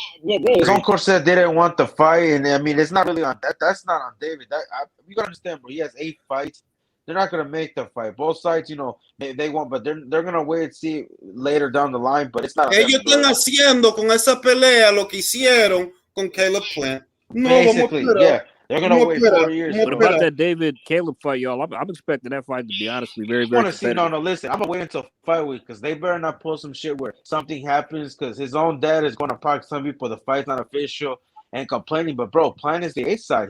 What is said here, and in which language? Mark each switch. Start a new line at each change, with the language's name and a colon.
English: His own coach said they didn't want the fight, and I mean, it's not really on that. That's not on David. You gotta understand, bro. He has 8 fights. They're not gonna make the fight. Both sides, they want, but they're gonna wait and see later down the line. But it's not.
Spanish: Ellos están haciendo con esa pelea lo que hicieron con Caleb Plant.
English: No, basically, yeah. They're gonna wait 4 years. What about that David Caleb fight, y'all? I'm expecting that fight to be honestly very, very competitive. No, listen. I'm gonna wait until fight week because they better not pull some shit where something happens because his own dad is gonna park some people. The fight's not official and complaining. But bro, Plant is the A side.